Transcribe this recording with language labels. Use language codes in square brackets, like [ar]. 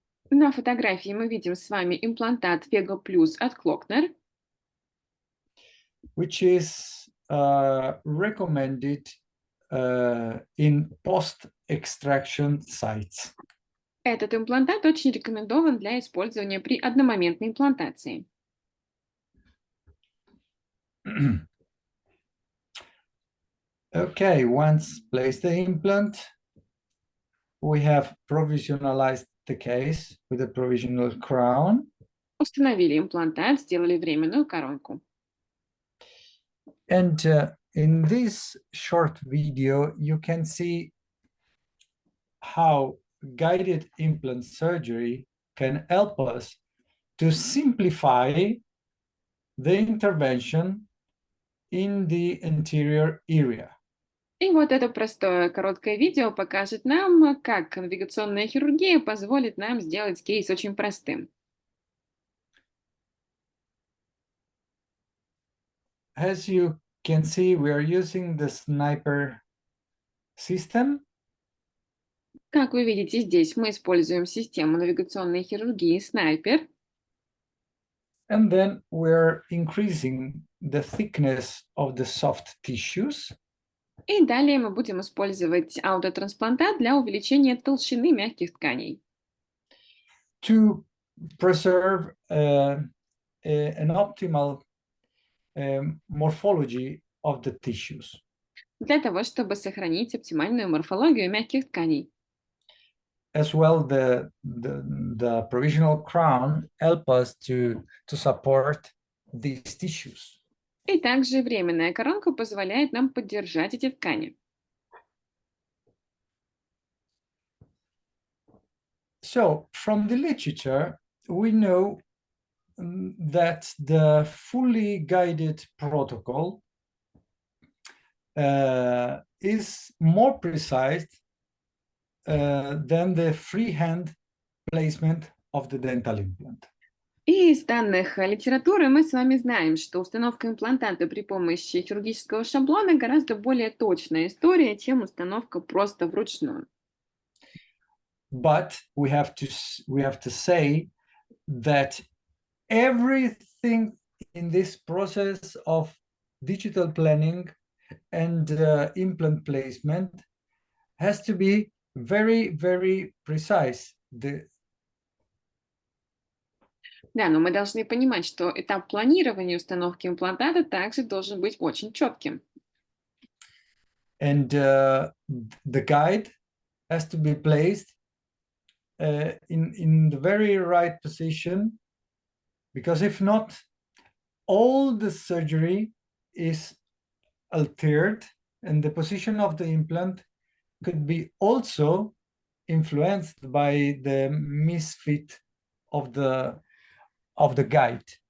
[ru] На фотографии мы видим с вами имплантат VEGA Plus от Klockner, [en] which is recommended in post-extraction sites. [ru] Этот имплантат очень рекомендован для использования при одномоментной имплантации. [en] Okay, once placed the implant, we have provisionalized the case with a provisional crown. [ru] Установили имплантат, сделали временную коронку. [en] And in this short video, you can see how guided implant surgery can help us to simplify the intervention in the anterior area. [ru] И вот это простое короткое видео покажет нам, как навигационная хирургия позволит нам сделать кейс очень простым. [en] As you can see, we are using the sniper system. [ru] Как вы видите, здесь мы используем систему навигационной хирургии Снайпер. [en] And then we're increasing the thickness of the soft tissues. [ru] И далее мы будем использовать аутотрансплантат для увеличения толщины мягких тканей. [en] To preserve an optimal morphology of the tissues. [ru] Для того, чтобы сохранить оптимальную морфологию мягких тканей. [en] As well, the provisional crown help us to support these tissues. [ru] И также временная коронка позволяет нам поддержать эти ткани. [en] So, from the literature, we know that the fully guided protocol is more precise than the freehand placement of the dental implant. [ru] И из данных литературы мы с вами знаем, что установка имплантата при помощи хирургического шаблона гораздо более точная история, чем установка просто вручную. [en] But we have to say that everything in this process of digital planning and implant placement has to be very, very precise. [ru] Да, но мы должны понимать, что этап планирования установки имплантата также должен быть очень четким. [en] And the guide has to be placed in the very right position, because if not, all the surgery is altered, and the position of the implant could be also influenced by the misfit of the guide.